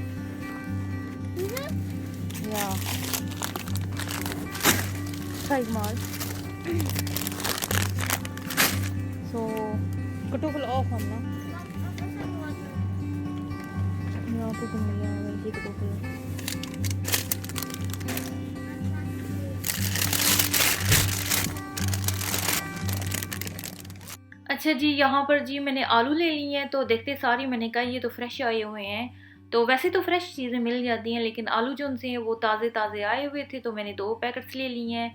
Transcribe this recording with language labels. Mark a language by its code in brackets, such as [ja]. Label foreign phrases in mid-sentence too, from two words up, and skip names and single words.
[de] Ja. Zeig mal. So, Kartoffel auch haben, ne? Ja, gucken wir, ja, welche Kartoffel. [hi] अच्छा जी, यहाँ पर जी मैंने आलू ले लिए हैं, तो देखते सारी मैंने कहा ये तो फ्रेश आए हुए हैं। तो वैसे तो फ्रेश चीज़ें मिल जाती हैं, लेकिन आलू जो उनसे हैं वो ताज़े ताज़े आए हुए थे, तो मैंने 2 पैकेट्स ले लिए हैं।